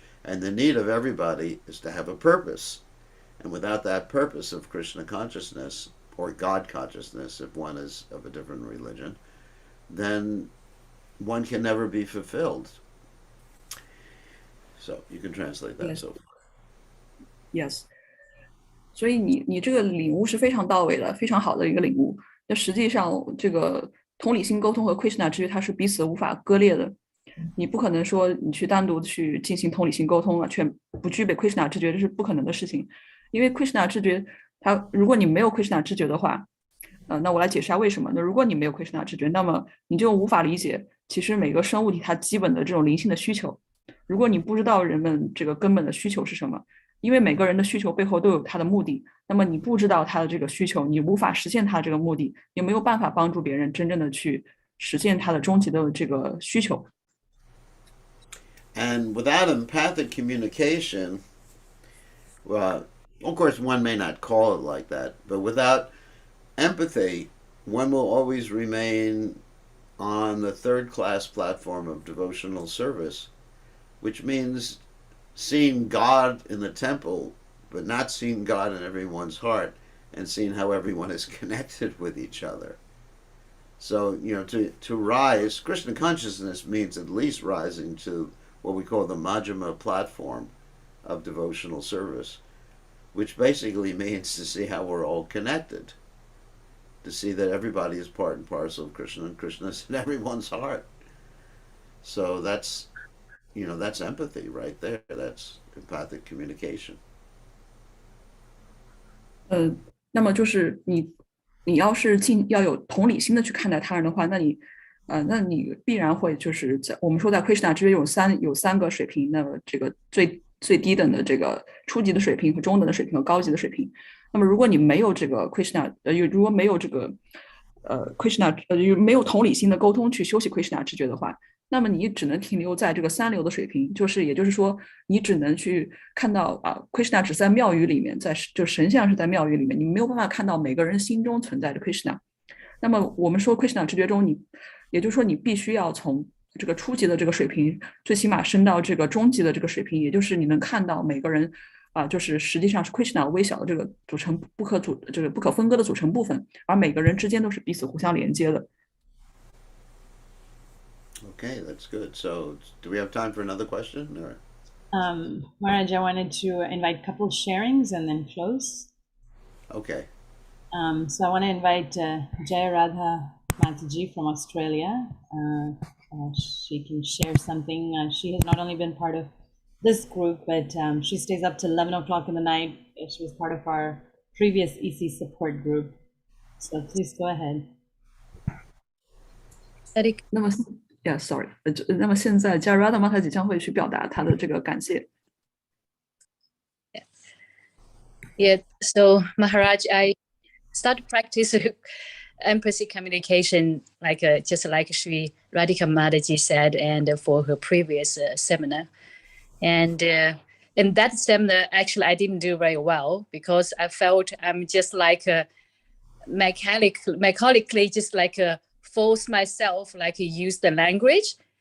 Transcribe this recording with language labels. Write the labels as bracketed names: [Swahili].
[English] And the need of everybody is to have a purpose. And without that purpose of Krishna consciousness, or God consciousness, if one is of a different religion, then one can never be fulfilled. So you can translate that. Yes. So Yes. [Chinese] 所以你这个领悟是非常到位的，非常好的一个领悟。那实际上，这个同理心沟通和 Krishna 知觉它是彼此无法割裂的。你不可能说你去单独去进行同理心沟通了，却不具备 Krishna 知觉，这是不可能的事情。因为 Krishna 知觉，如果你没有 Krishna 知觉的话，那我来解释下为什么。那如果你没有 Krishna 知觉，那么你就无法理解其实每个生物体它基本的这种灵性的需求。如果你不知道人们这个根本的需求是什么，因为每个人的需求背后都有他的目的，那么你不知道他的这个需求，你无法实现他这个目的，也没有办法帮助别人真正的去实现他的终极的这个需求。 [English] And without empathic communication, well, of course, one may not call it like that, but without empathy, one will always remain on the third-class platform of devotional service, which means seeing God in the temple, but not seeing God in everyone's heart, and seeing how everyone is connected with each other. So, to rise, Krishna consciousness means at least rising to what we call the Majjhima platform of devotional service, which basically means to see how we're all connected, to see that everybody is part and parcel of Krishna, and Krishna is in everyone's heart. So that's empathy right there. That's empathic communication. [Chinese] 那么就是你要是要有同理心的去看待他人的话，那你必然会就是我们说在 Krishna 之间有三个水平，那么这个最低等的这个初级的水平和中等的水平和高级的水平。那么如果你没有这个 Krishna，如果没有这个Krishna，没有同理心的沟通去修习 Krishna 知觉的话，那么你只能停留在这个三流的水平，也就是说，你只能去看到Krishna 只在庙宇里面，就神像是在庙宇里面，你没有办法看到每个人心中存在的 Krishna。那么我们说 Krishna 知觉中，也就是说你必须要从这个初级的这个水平，最起码升到这个中级的这个水平，也就是你能看到每个人就是实际上是 Krishna 微小的这个不可分割的组成部分，而每个人之间都是彼此互相连接的。 [English] Okay, that's good. So, do we have time for another question? Or? Maharaj, I wanted to invite couple sharings and then close. Okay. So I want to invite Jaya Radha Mataji from Australia. She can share something. She has not only been part of this group, but she stays up till 11 o'clock in the night. She was part of our previous EC support group. So please go ahead. [Chinese] 那么， [English] sorry， [Chinese] 那么现在 Jaya Radha Mataji 将会去表达她的这个感谢。 [English] Yeah, so Maharaj, I started practice empathy communication just like Sri Radhika Mataji said, and for her previous seminar. And in that seminar, actually, I didn't do very well because I felt I'm just like mechanically just like force myself use the language.